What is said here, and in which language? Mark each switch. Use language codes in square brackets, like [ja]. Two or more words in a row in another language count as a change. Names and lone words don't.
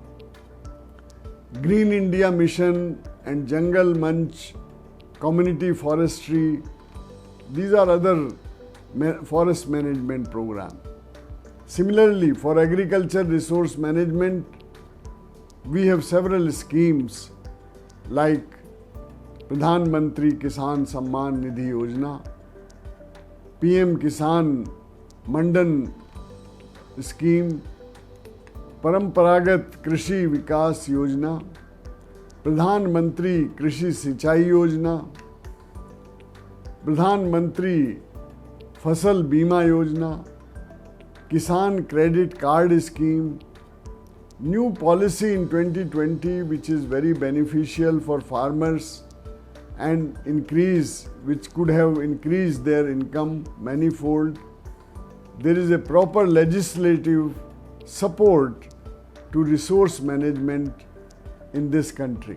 [en] Green India Mission and Jungle Munch, Community Forestry, these are other forest management program. Similarly, for agriculture resource management, we have several schemes like Pradhan Mantri Kisan Samman Nidhi Yojana, PM Kisan Mandan scheme, परंपरागत कृषि विकास योजना, प्रधानमंत्री कृषि सिंचाई योजना, प्रधानमंत्री फसल बीमा योजना, किसान क्रेडिट कार्ड scheme, new policy in 2020 which is very beneficial for farmers and which could have increased their income manifold. There is a proper legislative support to resource management in this country.